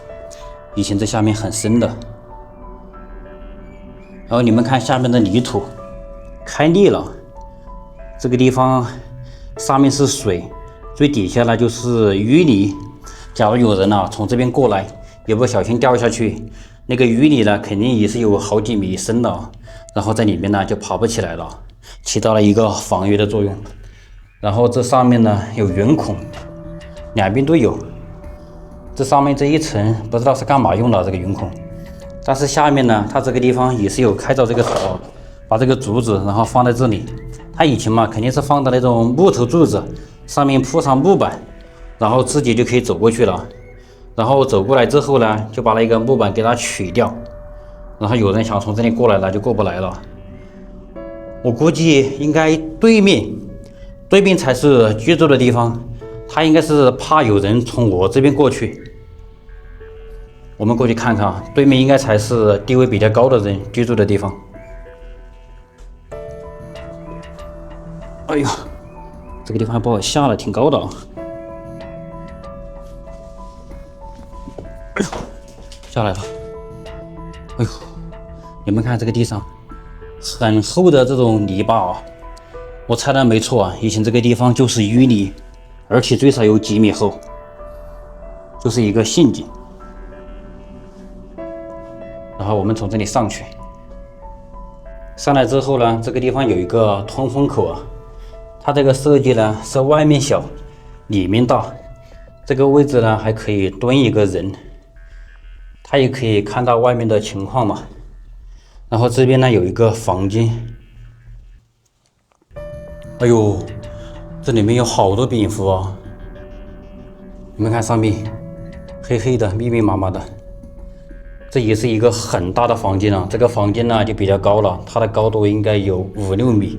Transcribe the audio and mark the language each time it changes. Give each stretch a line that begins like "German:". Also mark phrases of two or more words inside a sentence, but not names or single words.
Chinese: 以前這下面很深的，然後你們看下面的泥土開裂了，這個地方上面是水，最底下呢就是淤泥。假如有人啊從這邊過來，也不小心掉下去，那個淤泥呢肯定也是有好幾米深的，然後在裡面呢就爬不起來了。起到了一個防禦的作用。然後這上面呢有圓孔，兩邊都有。這上面這一層不知道是幹嘛用的這個圓孔，但是下面呢，它這個地方也是有開到這個頭，把這個竹子然後放在這裡。它以前嘛肯定是放的那種木頭柱子，上面鋪上木板，然後自己就可以走過去了。然後走過來之後呢，就把那個木板給它取掉，然後有人想從這裡過來了就過不來了。我估計應該對面才是居住的地方，他應該是怕有人從我這邊過去。我們過去看看，對面應該才是地位比較高的人居住的地方。哎呦，這個地方還把我嚇了，挺高的啊！哎呦，下來了！哎呦，你們看這個地上。很厚的這種泥巴啊，我猜的沒錯啊，以前這個地方就是淤泥，而且最少有幾米厚，就是一個陷阱。然後我們從這裡上去，上來之後呢，這個地方有一個通風口啊，它這個設計呢是外面小，裡面大，這個位置呢還可以蹲一個人，他也可以看到外面的情況嘛。然後這邊呢有一個房間，哎呦，這裡面有好多蝙蝠啊！你們看上面黑黑的、密密麻麻的，這也是一個很大的房間啊。這個房間呢就比較高了，它的高度應該有5-6米。